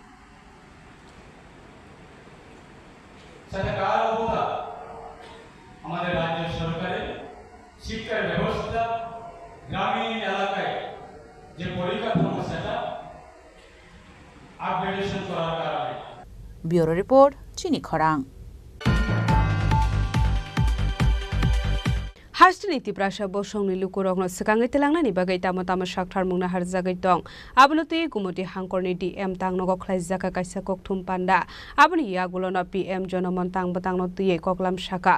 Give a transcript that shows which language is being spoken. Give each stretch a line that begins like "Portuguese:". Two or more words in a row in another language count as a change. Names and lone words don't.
Bangla: সেটা কার অবদান আমাদের রাজ্য সরকারের শিক্ষার ব্যবস্থা গ্রামীণ এলাকায় যে পরিকাঠামো সেটা আপগ্রেডেশন করার
English: Bureau Report
Bangla: চিনি খরাং
Kok Borok: Hastini Tiprasha Bosongni Lukurong Sakangi Telangna ni bagai tama Shakhtar Mungna Harzagai Tong. Abnuti Gumuti Hangkorni DM Tang Nogo Klaizaka Kaisa Koktum Panda. Abni Yagulona PM Jonomon Tang Batang Notie Koklam Shaka.